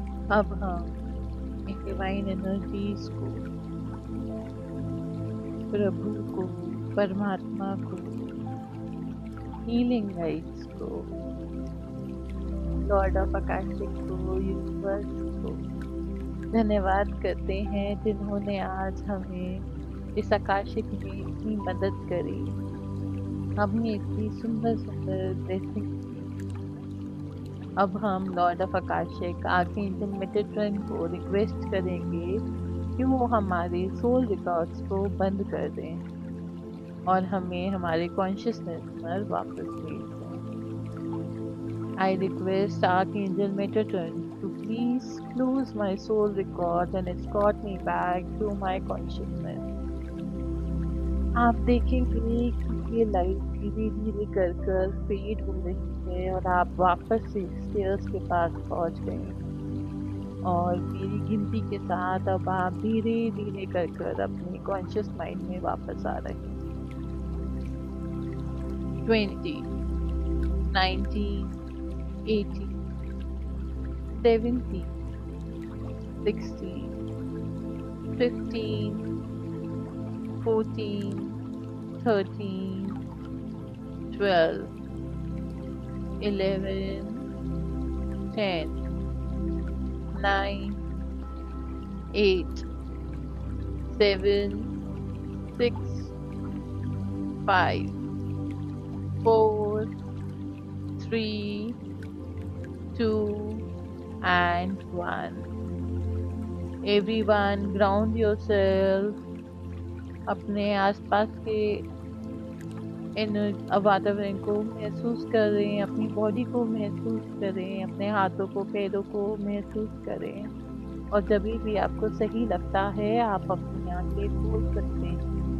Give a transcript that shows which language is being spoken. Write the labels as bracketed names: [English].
[Hindi] अब हम in divine energies को, प्रभु को, परमात्मा को, हीलिंग गाइड्स को, लॉर्ड ऑफ आकाशिक को, यूनिवर्स को धन्यवाद करते हैं, जिन्होंने आज हमें इस आकाशिक में इतनी मदद करी, हमें इतनी सुंदर सुंदर ब्लेसिंग दी। अब हम Lord of Akashic archangel Metatron को रिक्वेस्ट करेंगे कि वो हमारे सोल रिकॉर्ड्स को बंद कर दें और हमें हमारे कॉन्शियसनेस पर वापस भेज दें। [English] I request Archangel Metatron to please close my soul record and escort me back to my consciousness. [Hindi] आप देखेंगे कि ये लाइट धीरे धीरे कर कर फेड हो रही है और आप वापस से स्टेयर्स के पास पहुंच गए हैं। और मेरी गिनती के साथ अब आप धीरे धीरे कर कर अपने कॉन्शियस माइंड में वापस आ रहे हैं। [English] 20, 19, 18, 17, 16, 15, 14, 13, 12, 11, 10, 9, 8, 7, 6, 5, 4, 3, 2, and 1. Everyone ground yourself. [Hindi] अपने आसपास के वातावरण को महसूस करें, अपनी बॉडी को महसूस करें, अपने हाथों को पैरों को महसूस करें, और जब भी आपको सही लगता है आप अपनी आंखें खोल सकते हैं।